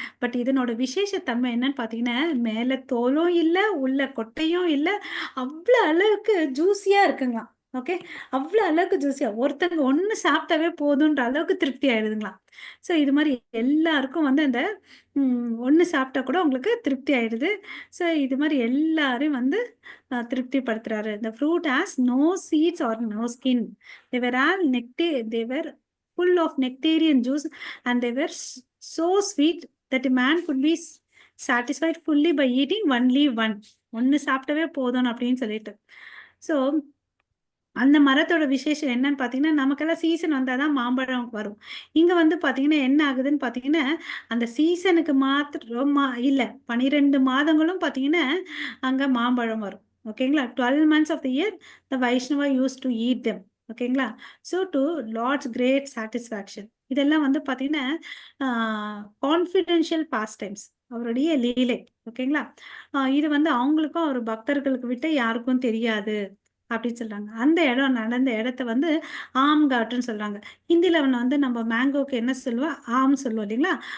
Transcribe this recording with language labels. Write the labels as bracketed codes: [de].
[ta] But இதனோட விசேஷத்தன்மை என்னன்னு பாத்தீங்கன்னா, மேல தோலும் இல்ல, உள்ள கொட்டையும் இல்ல, அவ்வளவு அளவுக்கு ஜூசியா இருக்குங்களாம். ஓகே. அவ்வளவு அளவுக்கு ஜூசியா ஒருத்தங்க ஒண்ணு சாப்பிட்டாவே போதுன்ற அளவுக்கு திருப்தி ஆயிடுதுங்களாம். சோ இது மாதிரி எல்லாருக்கும் வந்து அந்த ஒண்ணு சாப்பிட்டா கூட உங்களுக்கு திருப்தி ஆயிடுது. சோ இது மாதிரி எல்லாரையும் வந்து திருப்திப்படுத்துறாரு. [en] The fruit has no seeds or no skin. They were all they were full of nectarian juice and they were so sweet that a man could be satisfied fully by eating only one. [ta] ஒண்ணு சாப்பிட்டவே போதும் அப்படின்னு சொல்லிட்டு. So அந்த மரத்தோட விசேஷம் என்னன்னு பாத்தீங்கன்னா, நமக்கெல்லாம் சீசன் வந்தாதான் மாம்பழம் வரும். இங்க வந்து பாத்தீங்கன்னா என்ன ஆகுதுன்னு பாத்தீங்கன்னா, அந்த சீசனுக்கு மாத்திரம் இல்ல 12 மாதங்களும் பாத்தீங்கன்னா அங்க மாம்பழம் வரும். ஓகேங்களா? [en] 12 months of the year the Vaishnava used to eat them. ஓகேங்களா? So to Lord's great satisfaction. [ta] இதெல்லாம் வந்து பாத்தீங்கன்னா [en] confidential past times, [ta] அவருடைய லீலை. ஓகேங்களா? இது வந்து அவங்களுக்கும் அவர் பக்தர்களுக்கு விட்டு யாருக்கும் தெரியாது அப்படின்னு சொல்றாங்க. அந்த இடம் நடந்த இடத்த வந்து ஆம் காட்டுன்னு சொல்றாங்க. ஹிந்தில வந்து நம்ம மேங்கோக்கு என்ன சொல்லுவோம்? ஆம் சொல்லுவோம் இல்லைங்களா?